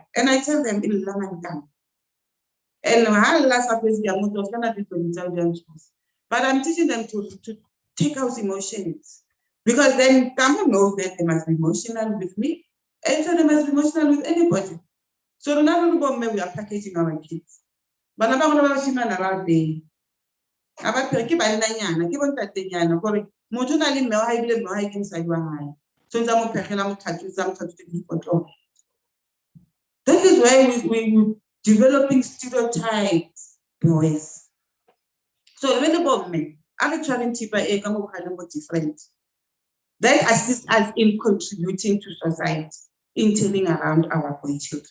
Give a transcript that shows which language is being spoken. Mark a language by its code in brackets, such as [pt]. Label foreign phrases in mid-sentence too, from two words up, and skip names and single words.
[en] And I tell them, and but I'm teaching them to take out emotions. Because then someone knows that they must be emotional with me And so they must be emotional with anybody. So now we are packaging our kids. But now we're around there. [st] About ke bannanyana ke bontatenyana gore motho o na le mme wa hae bile mme wa hae ke mosadi wa hae so ntse a mo phegela mothatsitse dipotlo. [en] That is why we developing stereotypes, boys. So when the government are trying to be different, that assists us in contributing to society, in turning around our boy children.